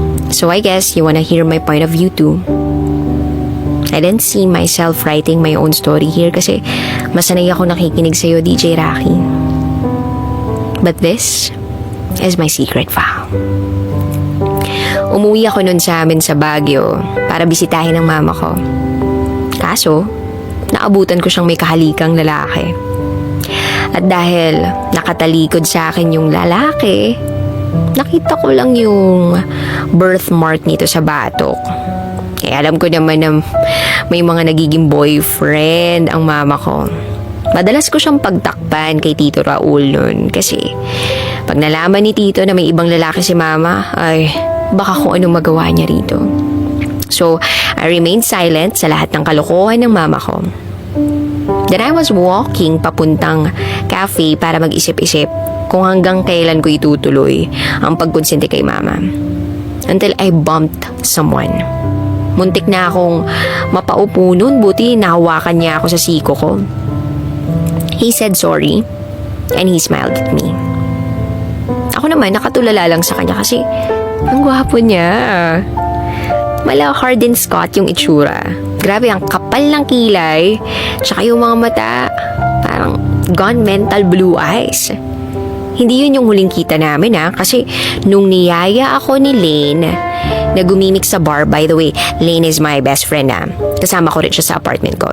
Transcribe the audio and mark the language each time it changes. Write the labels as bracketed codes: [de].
[en] So I guess you wanna hear my point of view too. I didn't see myself writing my own story here [tl] kasi masanay ako nakikinig sa'yo, [en] DJ Rocky. But this is my secret file. [tl] Umuwi ako nun sa amin sa Baguio para bisitahin ang mama ko. Kaso, naabutan ko siyang may kahalikang lalaki. At dahil nakatalikod sa akin yung lalaki, nakita ko lang yung birthmark nito sa batok. Eh, alam ko naman na may mga nagiging boyfriend ang mama ko. Madalas ko siyang pagtakpan kay Tito Raul nun kasi pag nalaman ni Tito na may ibang lalaki si mama, ay baka kung anong magawa niya rito. [en] So, I remained silent [tl] sa lahat ng kalokohan ng mama ko. [en] Then I was walking [tl] papuntang cafe para mag-isip-isip kung hanggang kailan ko itutuloy ang pagkonsente kay mama. [en] Until I bumped someone. [tl] Muntik na akong mapaupo nun, buti nahawakan niya ako sa siko ko. [en] He said sorry and he smiled at me. [tl] Ako naman nakatulala lang sa kanya kasi ang gwapo niya. Mala Harden Scott yung itsura. Grabe, ang kapal ng kilay. Tsaka yung mga mata, parang [en] gone mental blue eyes. [tl] Hindi yun yung huling kita namin kasi nung niyaya ako ni Lane na gumimik sa bar, [en] by the way, Lane is my best friend [tl] kasama ko rin siya sa apartment ko.